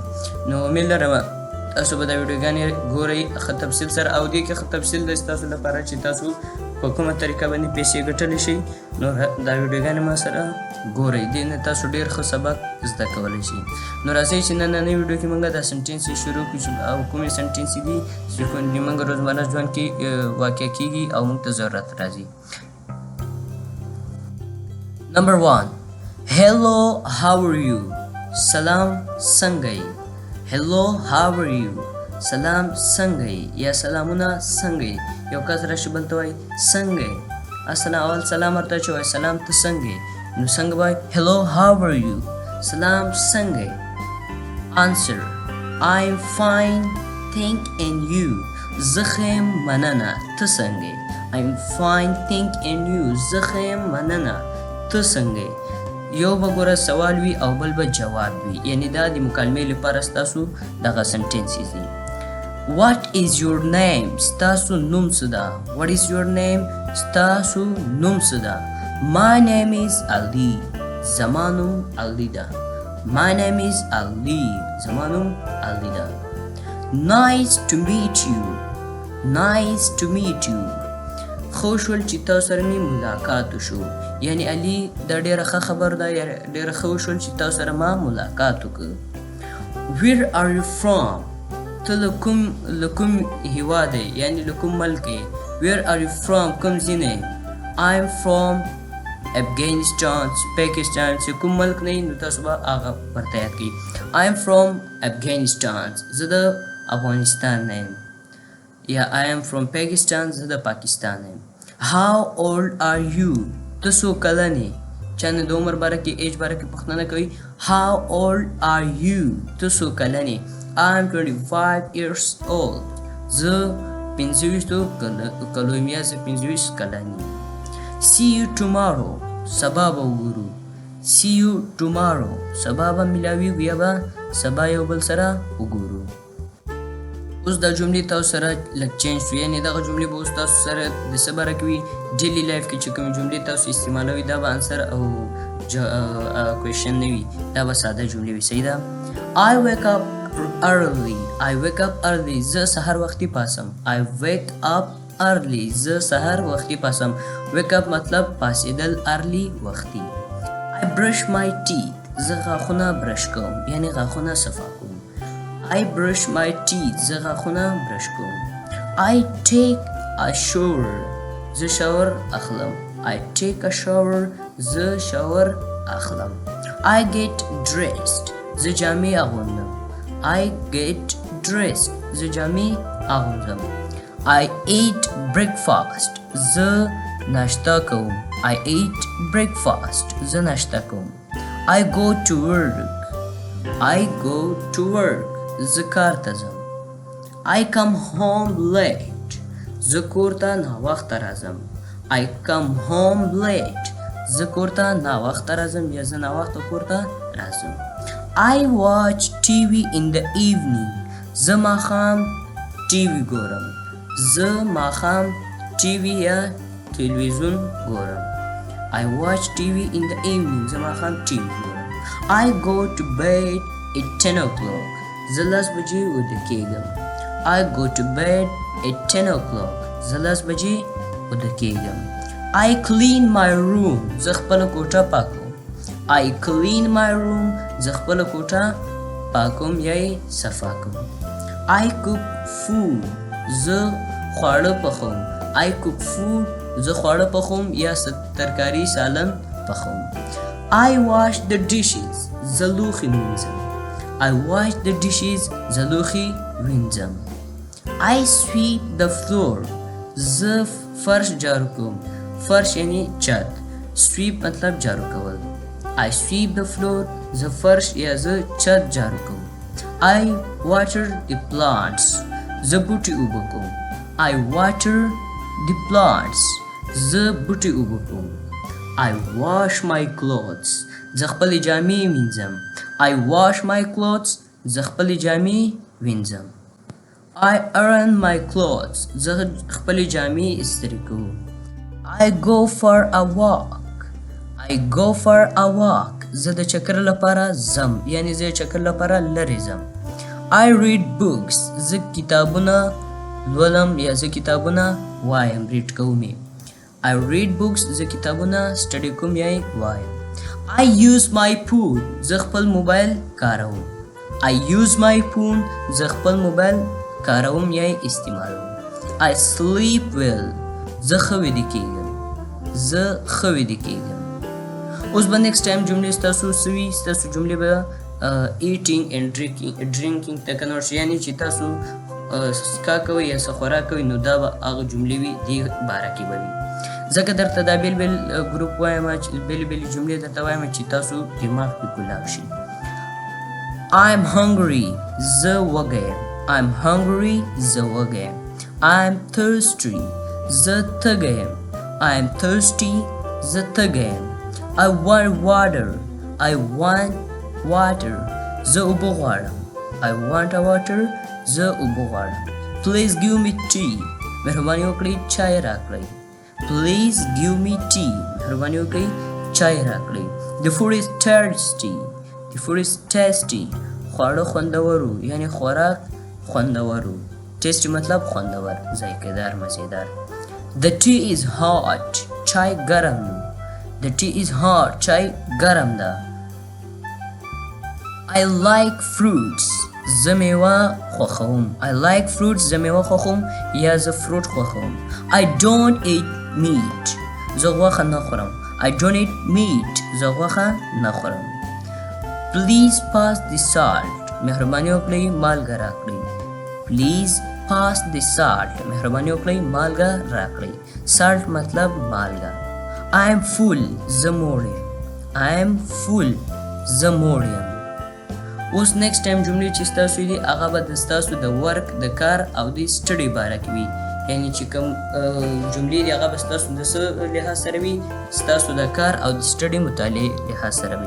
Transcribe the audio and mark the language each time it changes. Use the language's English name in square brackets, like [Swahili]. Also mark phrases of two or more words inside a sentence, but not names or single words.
[Pashto] نو امید لرم تاسو به دا ویډیوګانې ګورئ ښه تفصیل سره، او دې کې ښه تفصیل دی ستاسو لپاره چې تاسو په کومه طریقه باندې پیسې ګټلی شئ. نو دا ویډیوګانې ما سره ګورئ، دې نه تاسو ډېر ښه سبق زده کولی شئ. نو راځئ چې نننۍ ویډیو کې موږ دا سنټنس شروع کړو، او کومې سنټنس دي چې موږ روزمره ژوند کې واقع کېږي او موږ ته ضرورت راځي. [English] نمبر 1، hello how are you. [Pashto] سلام څنګه یې. [English] hello how are you. [Pashto] سلام څنګه یې یا سلامونه څنګه یې. یو کس راشي بل ته وایي څنګه یې. اول سلام ورته چې وایي سلام ته څنګه یې، نو څنګه وایي [English] hello how are you. [Pashto] سلام څنګه یې. [English] answer I'm fine thank and you. [Pashto] زه ښه یم مننه، ته څنګه یې. [English] I'm fine thank and you. [Pashto] زه ښه یم مننه، ته څنګه یې. یو به ګوره سوال وي او بل به جواب وي، یعنې دا د مکالمې لپاره ستاسو دغه سنټنسز دي. [English] What is your name. [Pashto] ستاسو نوم څه ده. [English] What is your name. [Pashto] ستاسو نوم څه ده. [English] My name is Ali. [Pashto] زما نوم علي ده. [English] My name is Ali. [Pashto] زما نوم علي ده. [English] Nice to meet you. Nice to meet you. [Pashto] خوش ول چې تاسو سره مې ملاقات وشو، یعنې علي دا ډېره ښه خبر ده، ډېره ښه وشول چې تاسو سره ما ملاقات وکړ. [English] Where are you from. [Pashto] ته له کوم هېواد یې، یعنې له کوم ملک یې. [English] Where are you from. [Pashto] کوم ځای نه. [English] I'm from افغانستان، پاکستان. [Pashto] چې کوم ملک نه نو تاسو به هغه ورته یاد کړئ. [English] I'm from [Pashto] افغانستان. زه د افغانستان نه یم. [English] یا I am from Pakistan. [Pashto] زه د پاکستان نه یم. [English] How old are you. [Pashto] ته څو کلن یې. چا نه د عمر باره کې ایج باره کې پوښتنه کوي. [English] How old are you. [Pashto] ته څو کلن یې. [English] I'm 25 years old. [Pashto] زه 25 کلو یم، یا زه 25 کلن یم. [English] See you tomorrow. [Pashto] سبا به وګورو. [English] See you tomorrow. [Pashto] سبا به ملاویږو یا به سبا یو بل سره وګورو. اوس دا جملې تاسو سره لږ چینج شو، یعنې دغه جملې به اوس تاسو سره د څه باره کې وي. [English] daily life [Pashto] کې چې کومې جملې تاسو استعمالوئ دا به انسر او کویشن نه وي، دا به ساده جملې وي. صحیح ده. [English] I wake up early. I wake up early. [Pashto] زه سهار وختي پاسم. [English] I wake up early. [Pashto] زه سهار وختي پاسم. [English] wake up [Pashto] مطلب پاسېدل، early وختي. [English] I brush my teeth. [Pashto] زه غاښونه برش کوم، یعنې غاښونه صفا کوم. [English] I brush my teeth. [Pashto] زه غاښونه برش کوم. [English] I take a shower. [Pashto] زه شاور اخلم. [English] I take a shower. [Pashto] زه شاور اخلم. [English] I get dressed. [Pashto] زه جامې اغوندم. [English] I get dressed. [Pashto] زه جامې اغوندم. [English] I eat breakfast. [Pashto] زه ناشته کوم. [English] I eat breakfast. [Pashto] زه ناشته کوم. [English] I go to work. I go to work. [Pashto] زه کار ته ځم. [English] I come home late. [Pashto] زه کور ته ناوخته راځم. [English] I come home late. [Pashto] زه کور ته ناوخته راځم یا زه ناوخته کور ته راځم. [English] I watch TV in the evening. [Pashto] زه ماښام TV ګورم. زه ماښام TV یا تلویزیون ګورم. [English] I watch TV in the evening. [Pashto] زه ماښام TV ګورم. [English] I go to bed at 10 o'clock. [Pashto] زه 10 بجې ویده کېږم. [English] I go to bed at 10 o'clock. [Pashto] زه 10 بجې ویده کېږم. [English] I clean my room. [Pashto] زه خپله کوټه پاکوم. [English] I clean my room. [Pashto] زه خپله کوټه پاکوم یا یې صفا کوم. [English] I cook food. [Pashto] زه خواړه پخوم. [English] I cook food. [Pashto] زه خواړه پخوم یا ترکاری سالن پخوم. [English] I wash the dishes. [Pashto] زه لوښي مینځم. [English] I wash the dishes. [Pashto] زه لوښي وینځم. [English] I sweep the floor. [Pashto] زه فرش جارو کوم. فرش یعنی چت. sweep مطلب جارو کول. [English] I sweep the floor. [Pashto] زه فرش یا زه چت جارو کوم. [English] I water the plants. [Pashto] زه بوټي اوبه کوم. [English] I water the plants. [Pashto] زه بوټي اوبه کوم. [English] I wash my clothes. [Pashto] زه خپلې جامې وینځم. [English] I wash my clothes. [Pashto] زه خپلې جامې وینځم. [English] I iron my clothes. [Pashto] زه خپلې جامې استری کوم. [English] I go for a walk. I go for a walk. [Pashto] زه د چکر لپاره ځم یعنی زه چکر لپاره لرې ځم. [English] I read books. [Pashto] زه کتابونه لولم یا زه کتابونه وایم ریډ کوم. [English] I read books. [Pashto] زه کتابونه سټډي کوم یا وایم. [English] I use my phone. [Pashto] زه خپل موبایل کاروم. [English] I use my phone. [Pashto] زه خپل موبایل کاروم یا استعمالوم. [English] I sleep well. [Pashto] زه ښه ویده کېږم. زه ښه ویده کېږم. اوس به [English] next time [Pashto] جملې ستاسو سوي ستاسو جملې به [English] eating and drinking [Pashto] ته کنورټ شي یعنی چې تاسو څښاک کوئ یا څه خوراک کوئ نو دا به هغه جملې وي دې باره کې به وي ځکه درته دا بېل بېل ګروپ وایم بېلې بېلې جملې درته وایم چې تاسو دماغ کې کلاب شي. [English] I'm hungry. [Pashto] زه وږی یم. [English] I'm hungry. [Pashto] زه وږی یم. [English] I'm thirsty. [Pashto] زه تږی یم. [English] I'm thirsty. [Pashto] زه تږی یم. [English] I want water. I want water. [Pashto] زه اوبه غواړم. [English] I want a water. [Pashto] زه اوبه غواړم. [English] Please give me tea. [Pashto] مهرباني وکړئ چای راکړئ. [English] Please give me tea. [Pashto] مهرباني وکړئ چای راکړئ. [English] The food is tasty. The food is tasty. [Pashto] خواړه خوندورو یعنی خوراک خوندورو. tasty مطلب خوندور ذایقه‌دار مزیدار. [English] The tea is hot. [Pashto] چای ګرم. [English] The tea is hot. [Pashto] چای ګرم ده. [English] I like fruits. [Pashto] زه میوه خوښوم. [English] I like fruits. [Pashto] زه میوه خوښوم یا زه فروټ خوښوم. [English] I don't eat meat. [Pashto] زه غوښه نه خورم. [English] I don't eat meat. [Pashto] زه غوښه نه خورم. [English] Please pass the salt. [Pashto] مهرباني وکړئ مالګه راکړئ. [English] Please pass the salt. [Pashto] مهرباني وکړئ مالګه راکړئ. salt مطلب مالګه. [English] I am full. [Pashto] زه موړ یم. [English] I am full. [Pashto] زه موړ یم. اوس [English] next time [Pashto] جملې چې ستاسو دي هغه به د ستاسو د ورک د کار او د سټډي باره کې وي یعنی چې کوم جملې دي هغه به ستاسو د څه لحاظ سره وي ستاسو د کار او د سټډي مطالعې لحاظ سره وي.